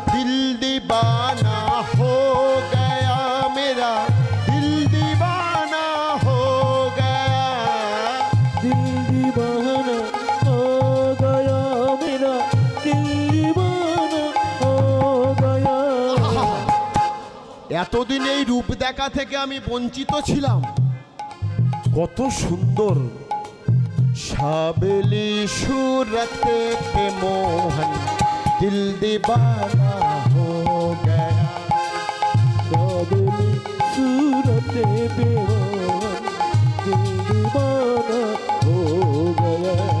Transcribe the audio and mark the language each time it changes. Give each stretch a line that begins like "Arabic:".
Hindi: दिल दीवाना हो गया मेरा, दिल दीवाना हो गया। दिल दीवाना हो गया मेरा, दिल दीवाना हो गया।
Bangla: এতদিন এই রূপ দেখা থেকে আমি বঞ্চিত ছিলাম। কত সুন্দর
Hindi: साबली सूरत पे मोहन दिल दीवाना हो गया। साबली सूरत पे मोहन दिल दीवाना हो गया।